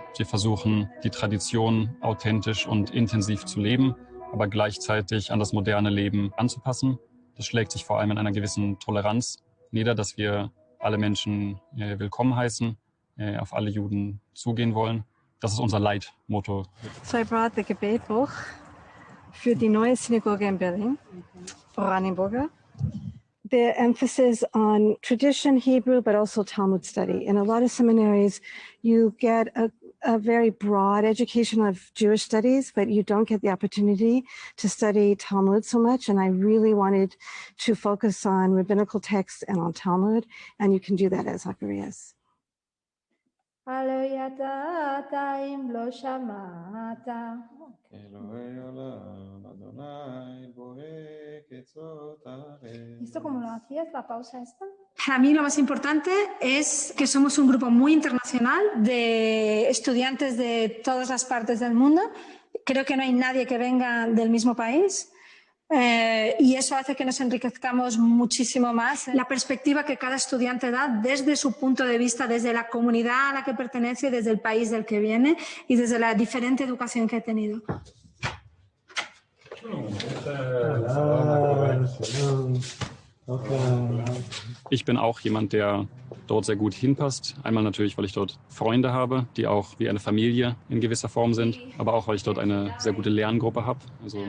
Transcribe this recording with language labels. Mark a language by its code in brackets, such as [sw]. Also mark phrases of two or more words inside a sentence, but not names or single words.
[de] Sie versuchen, die Tradition authentisch und intensiv zu leben, aber gleichzeitig an das moderne Leben anzupassen. Das schlägt sich vor allem in einer gewissen Toleranz nieder, dass wir alle Menschen willkommen heißen, auf alle Juden zugehen wollen. Das ist unser Leitmotto. [en] So I brought the [de] Gebetbuch für die neue Synagoge in Berlin, Oranienburger. [en] The emphasis on tradition, Hebrew, but also Talmud study. In a lot of seminaries, you get a very broad education of Jewish studies, but you don't get the opportunity to study Talmud so much. And I really wanted to focus on rabbinical texts and on Talmud, and you can do that at Zacharias. [es] ¿Listo como lo hacías, la pausa esta? Para mí lo más importante es que somos un grupo muy internacional de estudiantes de todas las partes del mundo. Creo que no hay nadie que venga del mismo país. Y eso hace que nos enriquezcamos muchísimo más. La perspectiva que cada estudiante da desde su punto de vista, desde la comunidad a la que pertenece, desde el país del que viene y desde la diferente educación que ha tenido. [de] Ich bin auch jemand, der dort sehr gut hinpasst. Einmal natürlich, weil ich dort Freunde habe, die auch wie eine Familie in gewisser Form sind, aber auch, weil ich dort eine sehr gute Lerngruppe habe.